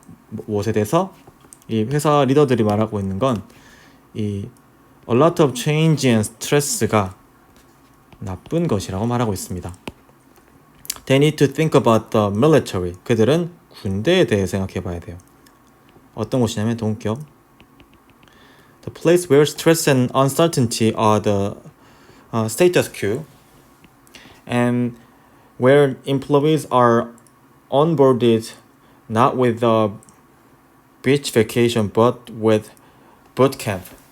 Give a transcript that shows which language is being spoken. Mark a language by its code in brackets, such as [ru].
[ko] 무엇에 대해서 이 회사 리더들이 말하고 있는 건 이 [en] a lot of change and stress [ko] 가 나쁜 것이라고 말하고 있습니다. [en] They need to think about the military. [ko] 그들은 군대에 대해 생각해 봐야 돼요. 어떤 곳이냐면 동격. [en] The place where stress and uncertainty are the status quo and where employees are onboarded not with a beach vacation but with boot camp.